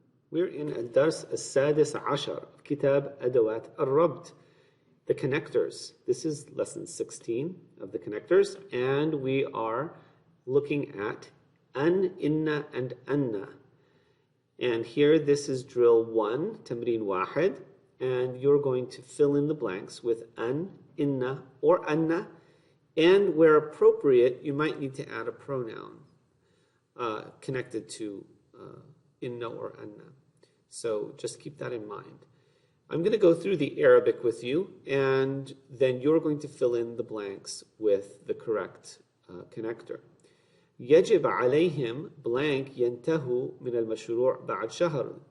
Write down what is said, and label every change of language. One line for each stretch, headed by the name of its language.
English: We're in
Arabic: الدرس السادس عشر
English: of
Arabic: كتاب أدوات الربط,
English: the connectors. This is lesson 16 of the connectors, and we are looking at أن, إن, and أن. And here this is drill 1,
Arabic: تمرين واحد,
English: and you're going to fill in the blanks with أن, إن, or أن, and where appropriate, you might need to add a pronoun connected to inna or anna. So just keep that in mind. I'm going to go through the Arabic with you, and then you're going to fill in the blanks with the correct connector.
Arabic: يجب عليهم blank ينتهوا من المشروع بعد شهر.